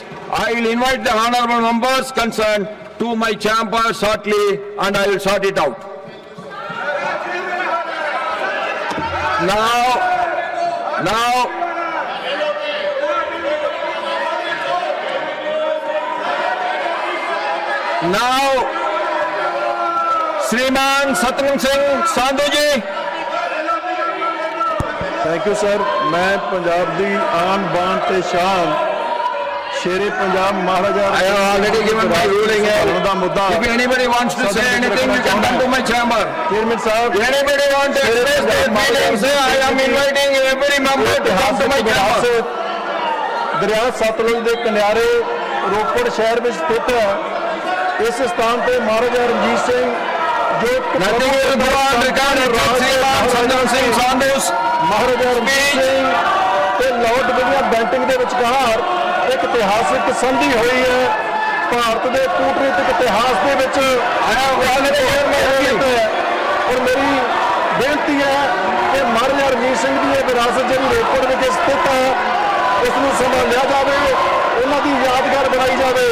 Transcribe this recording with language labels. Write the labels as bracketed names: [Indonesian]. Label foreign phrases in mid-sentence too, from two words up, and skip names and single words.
[English] I will invite the honorable members concerned to my chamber shortly and I will sort it out. Now, Shriman Satnam Singh Sandhu ji. thank you sir. [Punjabi] ਮੈਂ ਪੰਜਾਬ ਦੀ ਆਨ ਬਾਨ ਤੇ ਸ਼ਾਨ ਸ਼ੇਰੇ ਪੰਜਾਬ ਮਹਾਰਾਜਾ [English] I have already given my ruling here. [Punjabi] ਦਾ ਮੁੱਦਾ [English] If anybody wants to say anything, you can come to my chamber. [Punjabi] ਚੇਅਰਮੈਨ ਸਾਹਿਬ [English] Anybody want to express their feelings, I am inviting every member to come to my chamber. [Punjabi] ਦਰਿਆ ਸਤਲੁਜ ਦੇ ਕਿਨਾਰੇ ਰੋਪੜ ਸ਼ਹਿਰ ਵਿੱਚ ਸਥਿਤ ਹੈ। ਇਸ ਸਥਾਨ ਤੇ ਮਹਾਰਾਜਾ ਰਣਜੀਤ ਸਿੰਘ ਜੋ [English] Nothing will go on regarding Shriman Satnam Singh Sandhu's [Punjabi] ਮਹਾਰਾਜਾ ਰਣਜੀਤ ਸਿੰਘ ਤੇ ਲਾਰਡ ਵਿਲੀਅਮ ਬੈਂਟਿੰਗ ਦੇ ਵਿਚਕਾਰ ਇੱਕ ਇਤਿਹਾਸਕ ਸੰਧੀ ਹੋਈ ਹੈ। ਭਾਰਤ ਦੇ ਕੂਟਨੀਤਿਕ ਇਤਿਹਾਸ ਦੇ ਵਿੱਚ ਔਰ ਮੇਰੀ ਬੇਨਤੀ ਹੈ ਕਿ ਮਹਾਰਾਜਾ ਰਣਜੀਤ ਸਿੰਘ ਦੀ ਇਹ ਵਿਰਾਸਤ ਜਿਹੜੀ ਰੋਪੜ ਵਿਖੇ ਸਥਿਤ ਹੈ ਉਸ ਨੂੰ ਸੰਭਾਲਿਆ ਜਾਵੇ, ਉਹਨਾਂ ਦੀ ਯਾਦਗਾਰ ਬਣਾਈ ਜਾਵੇ।